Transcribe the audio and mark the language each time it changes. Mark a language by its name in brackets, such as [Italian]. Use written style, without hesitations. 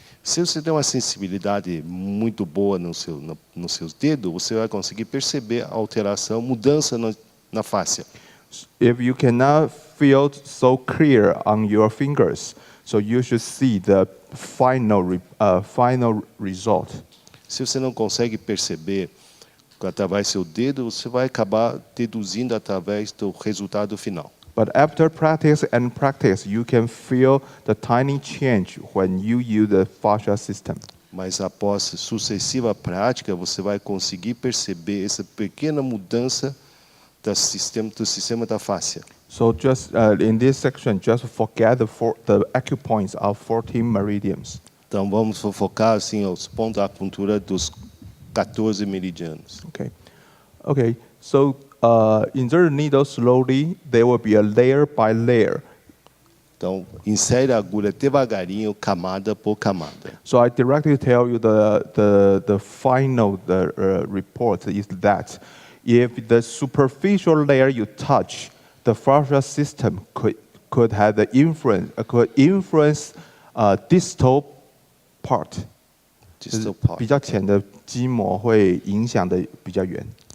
[Portuguese] Se você tem uma sensibilidade muito boa nos seus dedos, você vai conseguir perceber a alteração, mudança na fáscia. [English] If you cannot feel so clear on your fingers, so you should see the final result. [Portuguese] Se você não consegue perceber através do seu dedo, você vai acabar deduzindo através do resultado final. [English] But after practice and practice, you can feel the tiny change when you use the fascia system. [Portuguese] Mas após sucessiva prática, você vai conseguir perceber essa pequena mudança do sistema da fáscia. [English] So just in this section, just forget the acupoints of 14 meridians. [Portuguese] Então vamos focar assim aos pontos da acupuntura dos 14 meridianos. [English] Okay. Okay. So insert the needle slowly. There will be a layer by layer. [Portuguese] Então insere a agulha devagarinho, camada por camada. [English] So I directly tell you the final report is that if the superficial layer you touch, the fascia system could have the influence distal part. Distal part. [Chinese] 比较浅的筋膜会影响的比较远。